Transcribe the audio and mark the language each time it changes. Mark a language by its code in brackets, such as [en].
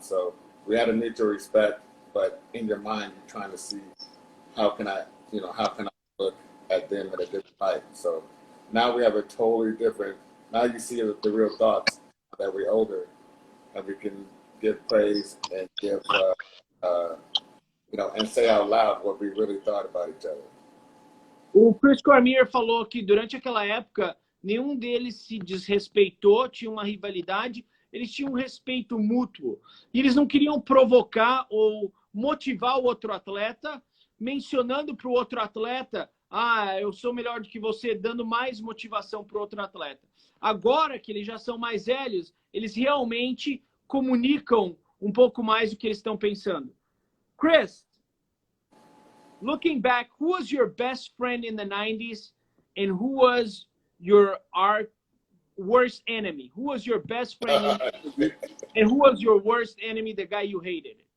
[en] So we had a mutual respect, but in your mind, you're trying to see how can I look at them in a different light. So now we have a totally different, now you see the real thoughts that we're older and we can give praise and give, you know, and say out loud what we really thought about each other. [pt] O Chris Cormier falou que durante aquela época nenhum deles se desrespeitou, tinha uma rivalidade, eles tinham um respeito mútuo. E eles não queriam provocar ou motivar o outro atleta, mencionando para o outro atleta, ah, eu sou melhor do que você, dando mais motivação para o outro atleta. Agora que eles já são mais velhos, eles realmente comunicam um pouco mais do que eles estão pensando. [en] Chris, looking back, who was your best friend in the 90s and who was your worst enemy? Who was your best friend in the 90s and who was your worst enemy, the guy you hated?